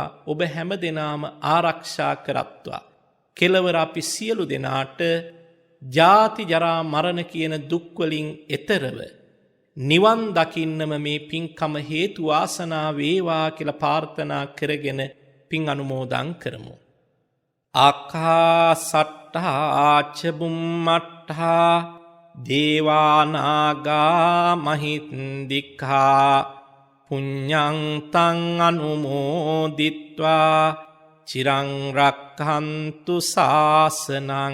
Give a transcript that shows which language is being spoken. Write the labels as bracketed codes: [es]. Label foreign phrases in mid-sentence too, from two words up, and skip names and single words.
[si] ඔබ හැම දෙනාම ආරක්ෂා කරත්වා. කෙලවර අපි සියලු දෙනාට ජාති ජරා මරණ කියන දුක් වලින් එතරව නිවන් දකින්නම මේ පින්කම හේතු වාසනා වේවා කියලා ප්‍රාර්ථනා කරගෙන පින් අනුමෝදන් කරමු. [pi] ආකාසට්ටා ච බුම්මට්ටා දේවා නාග මහින්దికා පුඤ්ඤං තං අනුමෝදිත්වා චිරං රක්ඛන්තු ශාසනං.